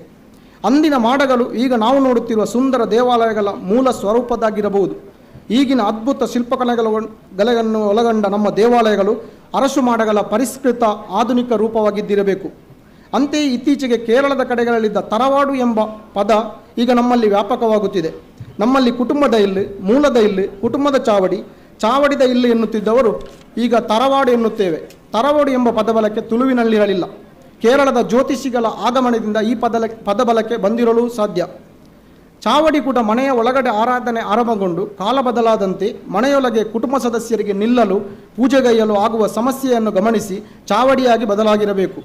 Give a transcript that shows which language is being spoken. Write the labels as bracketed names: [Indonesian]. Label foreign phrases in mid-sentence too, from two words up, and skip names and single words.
[Kannada] ಅಂದಿನ ಮಾಡಗಳು ಈಗ ನಾವು ನೋಡುತ್ತಿರುವ ಸುಂದರ ದೇವಾಲಯಗಳ ಮೂಲ ಸ್ವರೂಪದಾಗಿರಬಹುದು. ಈಗಿನ ಅದ್ಭುತ ಶಿಲ್ಪಕಲೆಗಳನ್ನು ಒಳಗೊಂಡ ನಮ್ಮ ದೇವಾಲಯಗಳು ಅರಸು ಮಾಡಗಳ ಪರಿಷ್ಕೃತ ಆಧುನಿಕ ರೂಪವಾಗಿದ್ದಿರಬೇಕು. ಅಂತೆಯೇ ಇತ್ತೀಚೆಗೆ ಕೇರಳದ ಕಡೆಗಳಲ್ಲಿದ್ದ ತರವಾಡು ಎಂಬ ಪದ ಈಗ ನಮ್ಮಲ್ಲಿ ವ್ಯಾಪಕವಾಗುತ್ತಿದೆ. ನಮ್ಮಲ್ಲಿ ಕುಟುಂಬದ ಇಲ್ಲು, ಮೂಲದ ಇಲ್ಲು, ಕುಟುಂಬದ ಚಾವಡಿ, ಚಾವಡಿದ ಇಲ್ಲು ಎನ್ನುತ್ತಿದ್ದವರು ಈಗ ತರವಾಡು ಎನ್ನುತ್ತೇವೆ. ತರವಾಡು ಎಂಬ ಪದಬಳಕೆ ತುಳುವಿನಲ್ಲಿರಲಿಲ್ಲ. ಕೇರಳದ ಜ್ಯೋತಿಷಿಗಳ ಆಗಮನದಿಂದ ಈ ಪದಬಳಕೆ ಬಂದಿರಲು ಸಾಧ್ಯ. ಚಾವಡಿ ಕೂಡ ಮನೆಯ ಒಳಗಡೆ ಆರಾಧನೆ ಆರಂಭಗೊಂಡು ಕಾಲ ಬದಲಾದಂತೆ ಮನೆಯೊಳಗೆ ಕುಟುಂಬ ಸದಸ್ಯರಿಗೆ ನಿಲ್ಲಲು, ಪೂಜೆಗೈಯಲು ಆಗುವ ಸಮಸ್ಯೆಯನ್ನು ಗಮನಿಸಿ ಚಾವಡಿಯಾಗಿ ಬದಲಾಗಿರಬೇಕು.